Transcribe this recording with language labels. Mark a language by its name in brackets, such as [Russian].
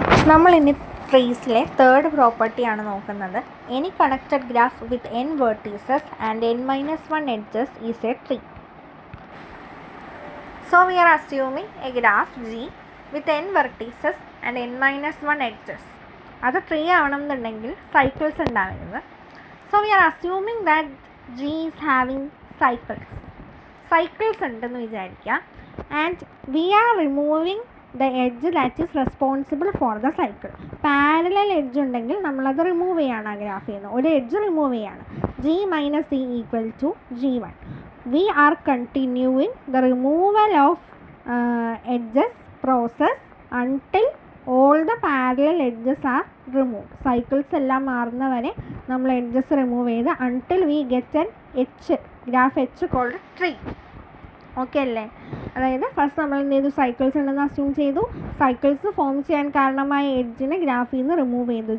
[Malayalam] നമ്മൾ ഇനി ട്രീസിലെ തേർഡ് പ്രോപ്പർട്ടിയാണ് നോക്കുന്നത്. [English] Any connected graph with n vertices and n-1 edges is a tree. So we are assuming a graph G with n vertices and n-1 edges. [Malayalam] അത് tree ആവണമെന്നുണ്ടെങ്കിൽ cycles ഉണ്ടാവുന്നത്. [English] So we are assuming that G is having cycles [Malayalam] ഉണ്ടെന്ന് വിചാരിക്കുക. [English] And we are removing the edge that is responsible for the cycle. [Malayalam] Parallel edge ഉണ്ടെങ്കിൽ നമ്മളത് remove ചെയ്യാണ് ആ ഗ്രാഫിൽ നിന്ന്. ഒരു എഡ്ജ് റിമൂവ് ചെയ്യാണ്. [English] G minus E equal to G1. We are continuing the removal of edges process until all the parallel edges are removed. [Malayalam] Cycles എല്ലാം മാറുന്നവരെ നമ്മൾ എഡ്ജസ് റിമൂവ് ചെയ്ത് [English] until we get an H, [Malayalam] graph H called tree. Okay അല്ലേ? അതായത് first നമ്മൾ എന്ത് ചെയ്തു, cycles ഉണ്ടെന്ന് assume ചെയ്തു. സൈക്കിൾസ് ഫോം ചെയ്യാൻ കാരണമായ എഡ്ജിനെ ഗ്രാഫിൽ നിന്ന് റിമൂവ് ചെയ്തു.